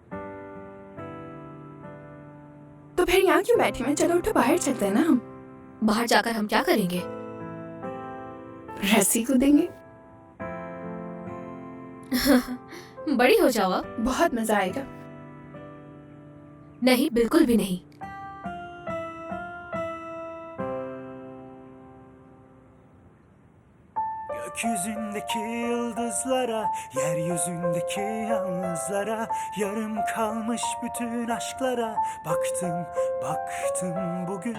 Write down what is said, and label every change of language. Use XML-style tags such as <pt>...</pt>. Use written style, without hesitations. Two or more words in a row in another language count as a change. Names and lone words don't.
<hi>तो फिर यहाँ क्यों बैठे हैं? चलो उठो, बाहर चलते हैं ना हम। बाहर जाकर हम क्या करेंगे? रस्सी कूदेंगे। बड़ी हो जाओ अब। बहुत मजा आएगा। नहीं, बिल्कुल भी नहीं।</hi> <tr>Gökyüzündeki yıldızlara, yeryüzündeki yalnızlara, yarım kalmış bütün aşklara baktım, baktım bugün.</tr>